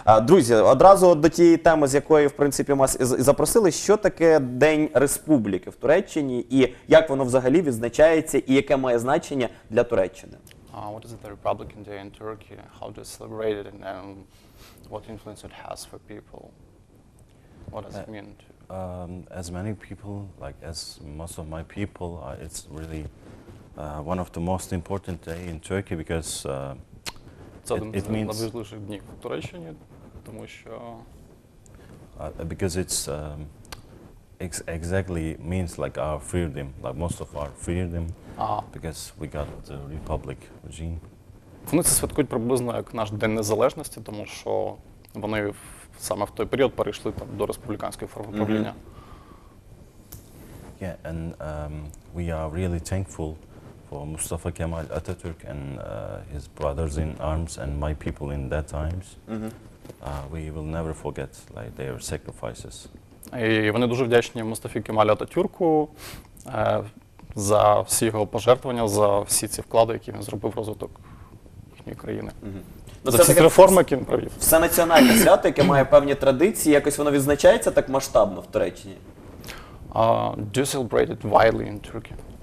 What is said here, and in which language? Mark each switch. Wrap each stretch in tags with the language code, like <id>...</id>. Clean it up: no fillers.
<uk>Друзі, одразу до тієї теми, з якої, в принципі, нас запросили, що таке День Республіки в Туреччині, і як воно взагалі відзначається, і яке має значення для Туреччини?</uk> <en>What is the Republican Day in Turkey? How do you celebrate it, and what influence it has for people? What does it mean? As many people, like as most of my people, it's really one of the most important day in Turkey because</en> <uk>Це один з найважливіших днів в Туреччині, тому що</uk> <en>because it's exactly means like our freedom, like most of our freedom, because we got the republic regime.</en> <uk>Вони це святкують приблизно як наш День Незалежності, тому що вони саме в той період перейшли до республіканської форми правління.</uk> <en>Yeah, and we are really thankful for Mustafa Kemal Atatürk and his brothers in arms and my people in that times. We will never forget like their sacrifices.</en> <uk>І вони дуже вдячні Мустафі Кемалю Ататюрку за всі його пожертвування, за всі ці вклади, які він зробив в розвиток їхньої країни. За всі реформи, які він провів. Все національне свято, яке має певні традиції, якось воно відзначається так масштабно в Туреччині?</uk> <en>Do you celebrate it widely in Turkey?</en>